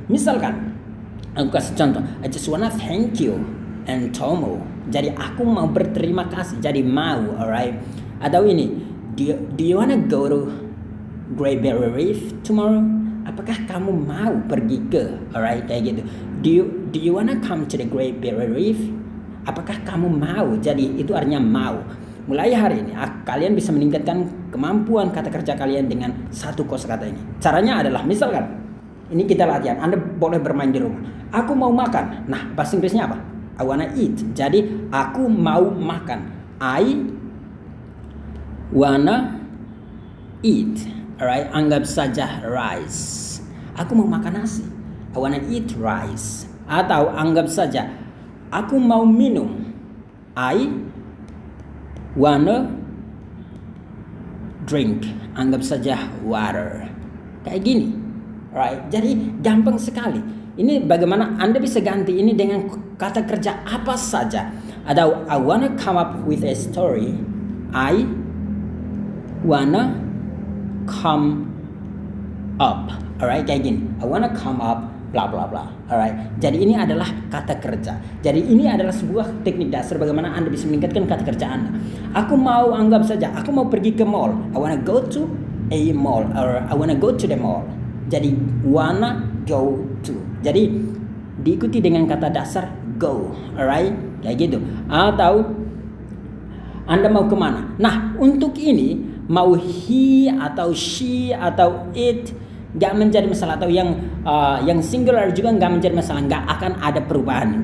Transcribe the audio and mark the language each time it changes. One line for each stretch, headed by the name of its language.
Indonesian: Misalkan aku kasih contoh,
English: I just wanna thank you and Tomo.
Indonesian: Jadi aku mau berterima kasih, jadi mau, alright. Atau ini,
English: do you wanna go to Great Barrier Reef tomorrow?
Indonesian: Apakah kamu mau pergi ke, alright, kayak gitu.
English: Do you wanna come to the Great Barrier Reef?
Indonesian: Apakah kamu mau? Jadi itu artinya mau. Mulai hari ini kalian bisa meningkatkan kemampuan kata kerja kalian dengan satu kosakata ini. Caranya adalah misalkan ini kita latihan. Anda boleh bermain di rumah. Aku mau makan. Nah, bahasa Inggrisnya apa?
English: I wanna eat.
Indonesian: Jadi aku mau makan.
English: I wanna eat.
Indonesian: Alright, anggap saja rice. Aku mau makan nasi.
English: I wanna eat rice.
Indonesian: Atau anggap saja aku mau minum.
English: I wanna drink.
Indonesian: Anggap saja water. Kayak gini. Right? Jadi gampang sekali. Ini bagaimana Anda bisa ganti ini dengan kata kerja apa saja.
English: Atau I wanna come up with a story. I wanna come up. Alright,
Indonesian: kayak gini.
English: I wanna come up bla bla bla. Alright.
Indonesian: Jadi ini adalah kata kerja. Jadi ini adalah sebuah teknik dasar bagaimana Anda bisa meningkatkan kata kerja Anda. Aku mau anggap saja aku mau pergi ke mall.
English: I wanna go to a mall or I wanna go to the mall. Jadi wanna go to.
Indonesian: Jadi diikuti dengan kata dasar go. Alright. Kayak gitu. Atau Anda mau kemana? Nah, untuk ini mau he atau she atau it nggak menjadi masalah, atau yang singular juga nggak menjadi masalah, nggak akan ada perubahan.